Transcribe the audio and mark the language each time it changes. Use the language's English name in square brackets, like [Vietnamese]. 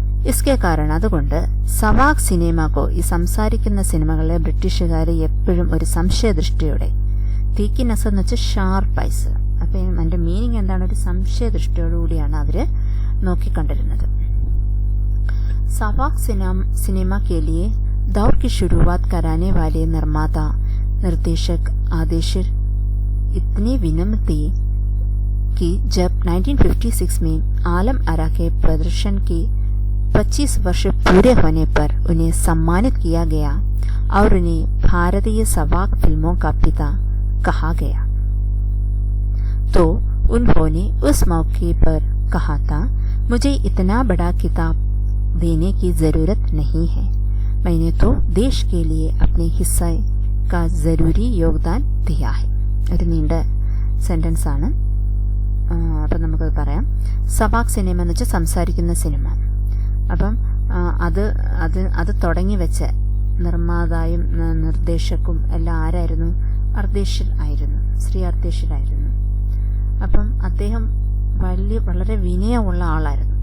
[Malayalam] ഇസ്കെ കാരണം അതുകൊണ്ട് സവാക് സിനിമക്കോ, ഈ സംസാരിക്കുന്ന സിനിമകളെ ബ്രിട്ടീഷുകാർ എപ്പോഴും ഒരു സംശയദൃഷ്ടിയോടെ, തീക്കിനസ് എന്ന് വെച്ചാൽ ഷാർപ്പ് ഐസ്, അപ്പം അതിൻ്റെ മീനിങ് എന്താണ്, ഒരു സംശയദൃഷ്ടിയോടുകൂടിയാണ് അവർ നോക്കിക്കണ്ടിരുന്നത്. [Hindi] सवाक सिनेमा के लिए दौर की शुरुआत कराने वाले निर्माता निर्देशक आदेशिर इतने विनम्र थे कि जब 1956 में आलम आरा के प्रदर्शन के 25 वर्ष पूरे होने पर उन्हें सम्मानित किया गया और उन्हें भारतीय सवाक फिल्मों का पिता कहा गया, तो उन्होंने उस मौके पर कहा था, मुझे इतना बड़ा किताब देने की जरूरत नहीं है, मैंने तो देश के लिए अपने हिस्से का जरूरी योगदान दिया है. [Malayalam] ഒരു നീണ്ട സെന്റൻസ് ആണ്. അപ്പം നമുക്കത് പറയാം. സവാക് സിനിമ എന്ന് വെച്ചാൽ സംസാരിക്കുന്ന സിനിമ. അപ്പം അത് തുടങ്ങി വെച്ച നിർമ്മാതായും നിർദ്ദേശക്കും എല്ലാം ആരായിരുന്നു? അർദേശിൽ ആയിരുന്നു, ശ്രീ അർദേശിലായിരുന്നു. അപ്പം അദ്ദേഹം വളരെ വിനയമുള്ള ആളായിരുന്നു.